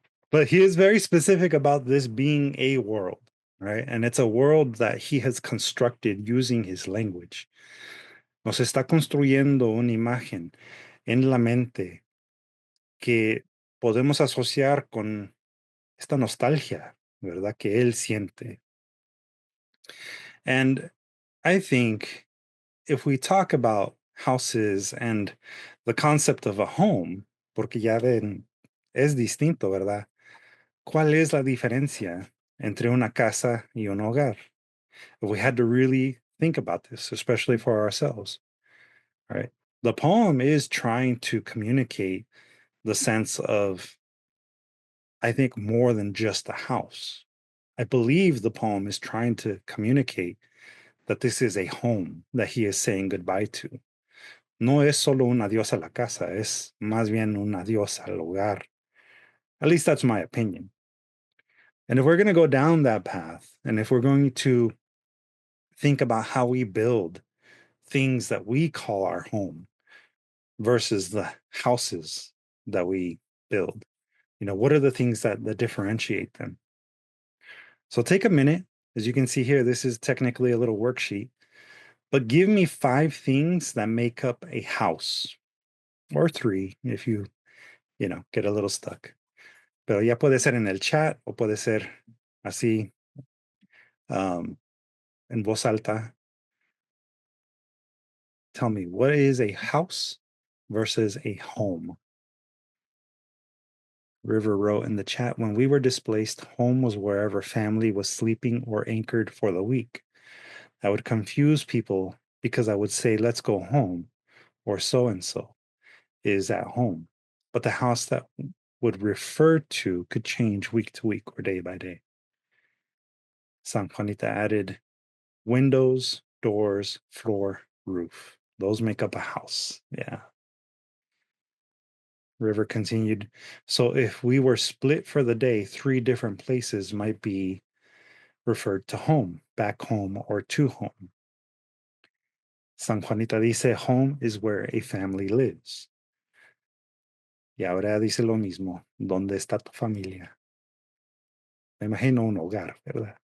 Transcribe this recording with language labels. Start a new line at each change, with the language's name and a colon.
English: But he is very specific about this being a world, right? And it's a world that he has constructed using his language.
Spanish: Nos está construyendo una imagen en la mente que podemos asociar con esta nostalgia, ¿verdad? Que él siente.
English: And I think if we talk about houses and the concept of a home,
Spanish: porque ya ven, es distinto, ¿verdad? ¿Cuál es la diferencia entre una casa y un hogar?
English: If we had to really think about this, especially for ourselves, right? The poem is trying to communicate the sense of, I think, more than just a house. I believe the poem is trying to communicate that this is a home that he is saying goodbye to.
Spanish: No es solo un adiós a la casa, es más bien un adiós al hogar.
English: At least that's my opinion. And if we're going to go down that path, and if we're going to think about how we build things that we call our home versus the houses that we build, what are the things that differentiate them? So take a minute. As you can see here, this is technically a little worksheet, but give me 5 things that make up a house, or 3 if you get a little stuck. Pero ya puede ser en el chat o puede ser así en voz alta. Tell me, what is a house versus a home? River wrote in the chat, when we were displaced, home was wherever family was sleeping or anchored for the week. I would confuse people because I would say, let's go home, or so and so is at home. But the house that would refer to could change week to week or day by day. San Juanita added, windows, doors, floor, roof. Those make up a house. Yeah. River continued, so if we were split for the day, 3 different places might be referred to home, back home, or to home. San Juanita dice, home is where a family lives.
Spanish: Y ahora dice lo mismo, ¿dónde está tu familia? Me imagino un hogar, ¿verdad?